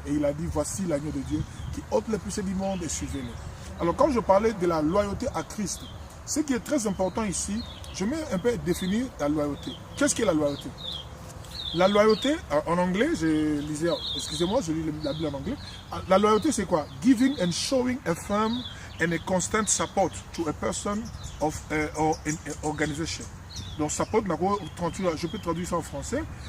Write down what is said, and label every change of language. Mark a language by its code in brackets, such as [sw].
[fr] Et il a dit, voici l'agneau de Dieu qui ôte les péchés du monde et suivez-le. Alors quand je parlais de la loyauté à Christ, ce qui est très important ici, je mets un peu définir la loyauté. Qu'est-ce qu'est la loyauté? La loyauté, en anglais, je lisais, excusez-moi, je lis la Bible en anglais. La loyauté, c'est quoi? [en] Giving and showing a firm and a constant support to a person or an organization. [fr] Donc, support, je peux traduire ça en français.